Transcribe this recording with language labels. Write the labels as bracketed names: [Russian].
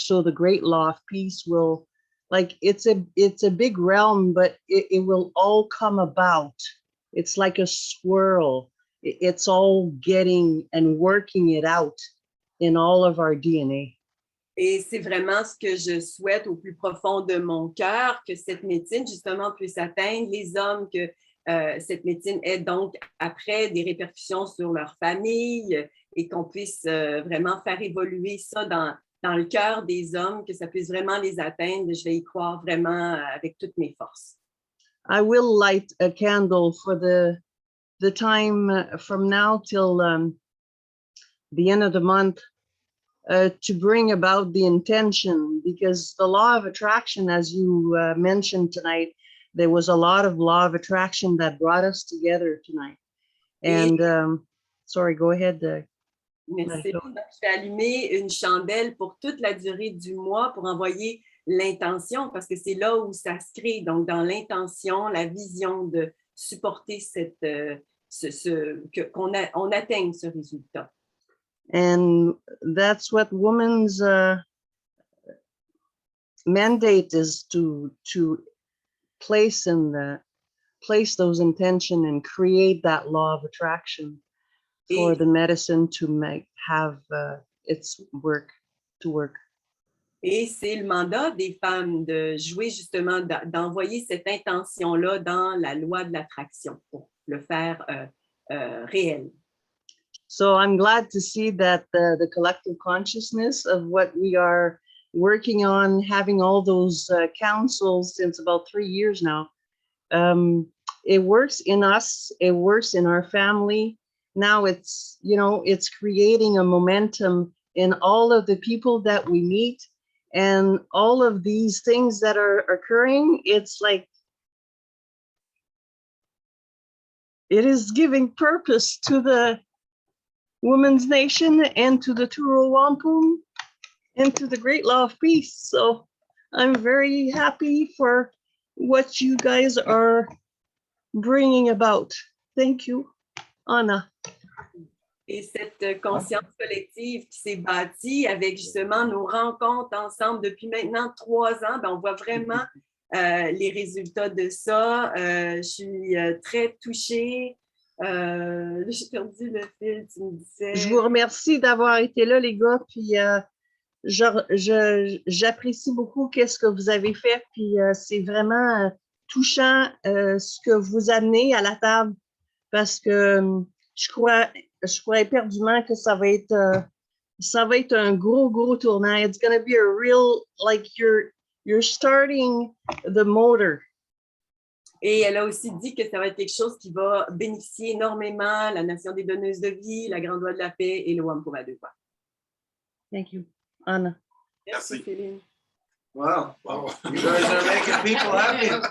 [English] So the great law of peace will, like, it's a big realm, but it will all come about. It's like a swirl. It's all getting and working it out in all of our DNA. [French] Et c'est vraiment ce que je souhaite au plus profond de mon cœur, que cette médecine, justement, puisse atteindre les hommes, que cette médecine ait donc après des répercussions sur leur famille et qu'on puisse vraiment faire évoluer ça dans le cœur des hommes, que ça puisse vraiment les atteindre. Je vais y croire vraiment avec toutes mes forces. [English] I will light a candle for the time from now till the end of the month to bring about the intention, because the law of attraction, as you mentioned tonight, there was a lot of law of attraction that brought us together tonight. And sorry, go ahead. [French] Merci. Donc, je vais allumer une chandelle pour toute la durée du mois pour envoyer l'intention, parce que c'est là où ça se crée. Donc, dans l'intention, la vision de supporter qu'on atteigne ce résultat. [English] And that's what women's mandate is, to place those intention and create that law of attraction for the medicine to have its work to work. [French] Et c'est le mandat des femmes de jouer justement, d'envoyer cette intention-là dans la loi de l'attraction pour le faire réel. [English] So I'm glad to see that the collective consciousness of what we are working on, having all those councils since about 3 years now, it works in us, it works in our family, now it's, you know, it's creating a momentum in all of the people that we meet and all of these things that are occurring. It's like, it is giving purpose to the Women's Nation and to the Turo Wampum and to the Great Law of Peace. So I'm very happy for what you guys are bringing about. Thank you, Anna. [French] Et cette conscience collective qui s'est bâtie avec justement nos rencontres ensemble depuis maintenant 3 ans, ben on voit vraiment les résultats de ça. Je suis très touchée. J'ai perdu le fil, tu me disais. Je vous remercie d'avoir été là, les gars, puis j'apprécie beaucoup qu'est-ce que vous avez fait, puis c'est vraiment touchant ce que vous amenez à la table, parce que je crois éperdument que ça va être un gros tournant. [English] It's going to be a real, like you're starting the motor. [French] Et elle a aussi dit que ça va être quelque chose qui va bénéficier énormément la Nation des donneuses de vie, la Grande Voie de la paix et le Wampum à Deux. [English] Thank you, Anna. [French] Merci, Céline. [English] Wow. You guys are making people happy.